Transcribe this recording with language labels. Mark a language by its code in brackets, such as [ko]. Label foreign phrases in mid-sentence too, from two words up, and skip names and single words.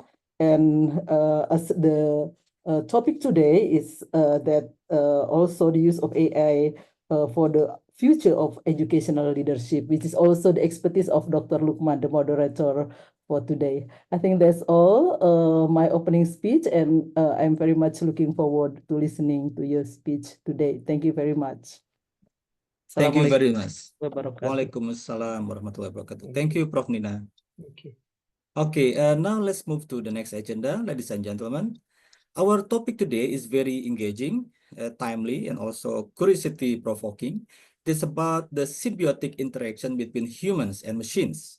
[en] And as the topic today is that also the use of AI for the future of educational leadership, which is also the expertise of Dr. Lukman, the moderator for today. I think that's all my opening speech, and I'm very much looking forward to listening to your speech today. Thank you very much. Thank you very much. Wabarakatuh. [ar] وعليكم السلام ورحمة الله وبركاته. [en] Thank you, Prof. Nina. Okay. Okay, now let's move to the next agenda, ladies and gentlemen. Our topic today is very engaging, timely, and also curiosity-provoking. It's about the symbiotic interaction between humans and machines.